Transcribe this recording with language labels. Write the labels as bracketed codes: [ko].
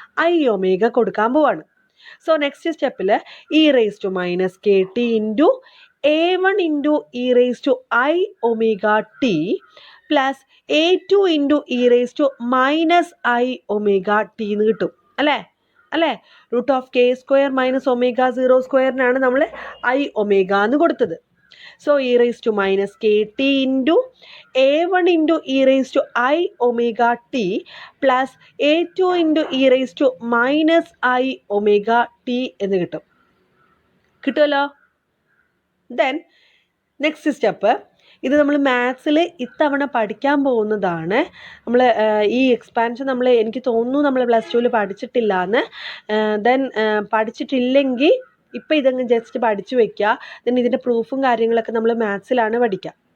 [en] I omega [ml] കൊടുക്കാൻ പോവാണ്. [en] so next സ്റ്റെപ്പിൽ E raise to minus K T into A1 into E raise to I omega T plus A2 into E raise to minus I omega T [ml] എന്ന് കിട്ടും അല്ലേ? Root of K square minus omega 0 സ്ക്വയറിനാണ് നമ്മൾ I omega എന്ന് കൊടുത്തത്. [en] So e raised to minus kt into a1 into e raised to I omega t plus a2 into e raised to minus I omega t [ml] എന്ന് കിട്ടുമല്ലോ. Then next step, ഇത് നമ്മൾ മാത്സിൽ ഇത്തവണ പഠിക്കാൻ പോകുന്നതാണ്. നമ്മൾ ഈ എക്സ്പാൻഷൻ എനിക്ക് തോന്നുന്നു നമ്മൾ +2 പഠിച്ചിട്ടില്ല എന്ന്. ദെൻ പഠിച്ചിട്ടില്ലെങ്കിൽ ഇപ്പം ഇതങ്ങ് ജസ്റ്റ് പഠിച്ചു വെക്കുക. ദെൻ ഇതിൻ്റെ പ്രൂഫും കാര്യങ്ങളൊക്കെ നമ്മൾ മാത്സിലാണ് പഠിക്കുക.